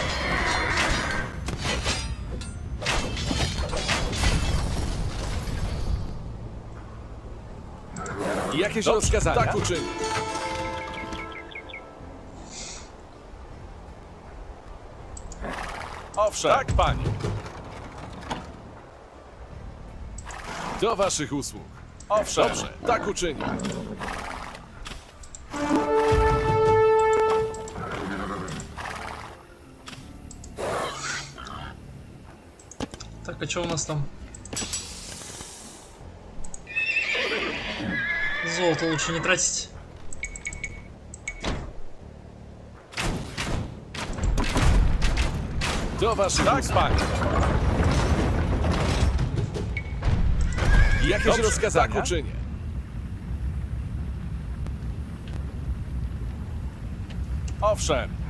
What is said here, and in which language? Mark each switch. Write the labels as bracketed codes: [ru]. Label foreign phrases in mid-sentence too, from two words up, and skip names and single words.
[pl] Jakieś rozkazania? Tak uczynię. Owszem. Tak, panie. Do waszych usług. Owszem. Dobrze, tak uczynię. [ru] Так, а что у нас там? Золото лучше не тратить. [pl] Do waszych usług. Tak, jakieś rozkazania? Tak uczynię. Owszem.